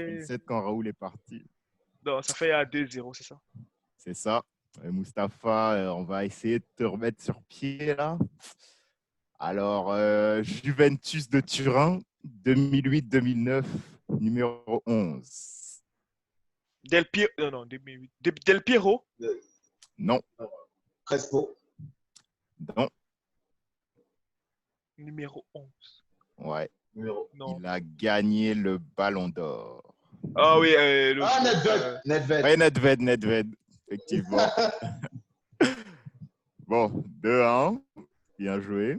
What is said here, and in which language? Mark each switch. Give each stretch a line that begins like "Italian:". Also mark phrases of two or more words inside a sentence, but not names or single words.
French: a pris le 7 quand Raoul est parti. Non, ça fait 2-0, c'est ça. C'est ça. Mustapha, on va essayer de te remettre sur pied là. Alors, Juventus de Turin, 2008-2009, numéro 11. Del Piero. Non, non, 2008. Del Piero. Non, Crespo. non, Numéro 11. ouais. Numéro. Non. Il a gagné le Ballon d'Or. Ah oui, Ah, Nedved. Nedved. Ouais, Nedved, effectivement. Bon, 2-1, bien joué.